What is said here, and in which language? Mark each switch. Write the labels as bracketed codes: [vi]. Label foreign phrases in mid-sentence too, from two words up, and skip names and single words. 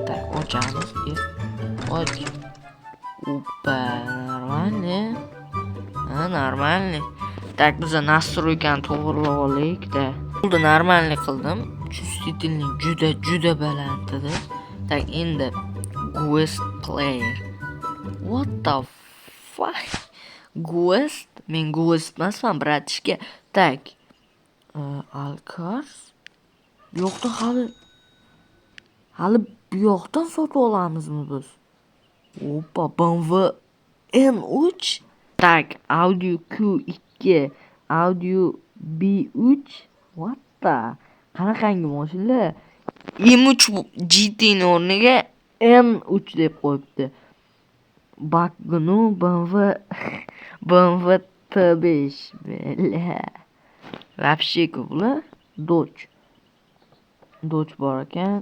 [uz] Tak, ochamiz. Och. Oppa, normalniy. Tak, biz nastroykani to'g'rilab olaylik-da. Bo'ldi, normalniy qildim. Чувствительный juda baland edi. Tak, endi Quest player. [en] What the fuck? Quest? [uz] Men Quest emasman, bratishka. Tak. Alcars. Bu yoqda hali bu yoqdan sotib olamizmi biz? Oppa, BMW M3. Tak, Audio Q2, Audio B3. [en] What the? [uz] Qanaqangi mashina? M3 GT ning o'rniga M3 deb qo'yibdi. Bakgnu BMW T5. Вообще bular Dodge bor ekan.